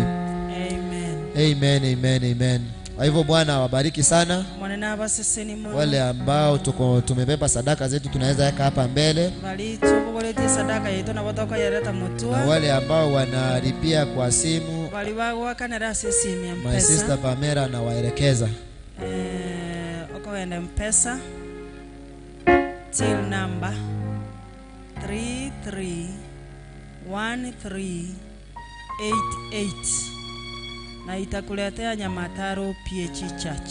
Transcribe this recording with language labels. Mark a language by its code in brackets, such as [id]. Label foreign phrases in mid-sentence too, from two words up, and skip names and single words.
[sw] Amen, amen, amen. Kwa hivyo Bwana awabariki sana. Wale ambao tumebeba sadaka zetu tunaweza weka hapa mbele. Na wale ambao wanalipia kwa simu, [en] my sister [sw] Pamela anawaelekeza. Okoenda mpesa till number 331388 na itakuletea Nyamataro P.A.G Church.